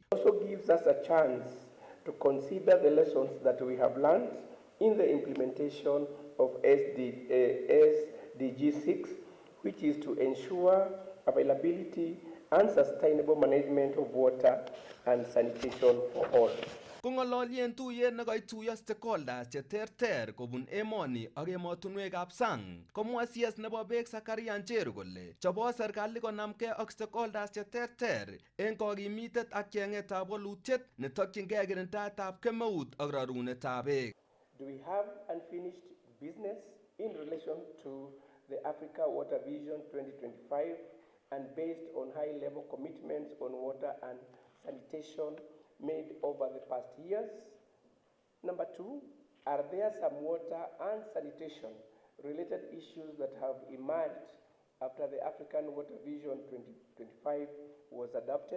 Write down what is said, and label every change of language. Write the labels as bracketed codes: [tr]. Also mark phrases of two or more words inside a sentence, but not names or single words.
[en] Also gives us a chance to consider the lessons that we have learned in the implementation of SDG 6, which is to ensure availability and sustainable management of water and sanitation for all. [kln] Kong'ololien tuyet nekaituiyo stakeholders cheterter kobun emoni ak emotunwekab sang, komwa CS nebo beek Zachariah Njeru kole chobot serikali konamgei ak stakeholders cheterter eng kokimitet ak cheng'etab walutiet netokyingei kirindaetab kemeut ak rorunetab beek. [en] Do we have unfinished business in relation to the Africa Water Vision 2025 and based on high-level commitments on water and sanitation made over the past years? Number two, are there some water and sanitation related issues that have emerged after the African Water Vision 2025 was adopted?